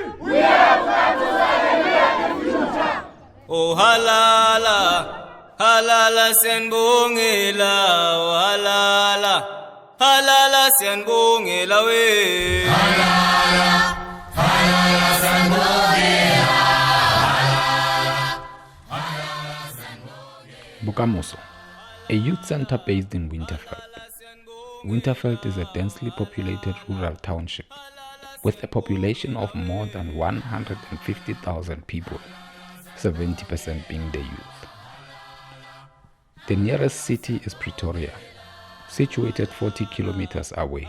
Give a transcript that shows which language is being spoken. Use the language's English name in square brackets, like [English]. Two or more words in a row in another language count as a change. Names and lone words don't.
[Zulu] Oh halala, halala siyanibongela, oh halala, halala siyanibongela we. Halala, halala siyanibongela. [English] Bokamoso, a youth center based in Winterveld. Winterveld is a densely populated rural township with a population of more than 150,000 people, 70% being the youth. The nearest city is Pretoria, situated 40 kilometers away.